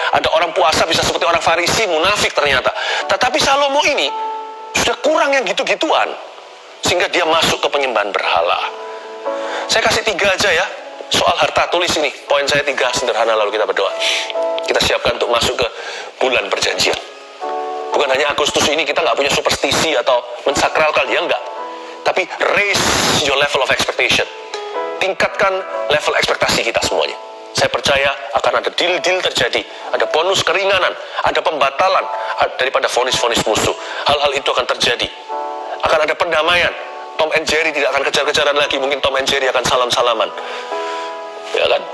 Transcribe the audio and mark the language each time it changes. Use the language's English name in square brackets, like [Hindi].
[Indonesian] Ada orang puasa bisa seperti orang Farisi, munafik ternyata. Tetapi Salomo ini sudah kurang yang gitu-gituan, sehingga dia masuk ke penyembahan berhala. Saya kasih 3 aja ya, soal harta, tulis ini, poin saya 3 sederhana, lalu kita berdoa. Kita siapkan untuk masuk ke bulan perjanjian. Bukan hanya Agustus ini kita nggak punya superstisi atau mensakralkan, ya enggak. Tapi [English] raise your level of expectation. [Indonesian] Tingkatkan level ekspektasi kita semuanya. Saya percaya akan ada deal-deal terjadi, ada bonus keringanan, ada pembatalan daripada vonis-vonis musuh. Hal-hal itu akan terjadi. Akan ada pendamaian. Tom and Jerry tidak akan kejar-kejaran lagi, mungkin Tom and Jerry akan salam-salaman. Ya kan?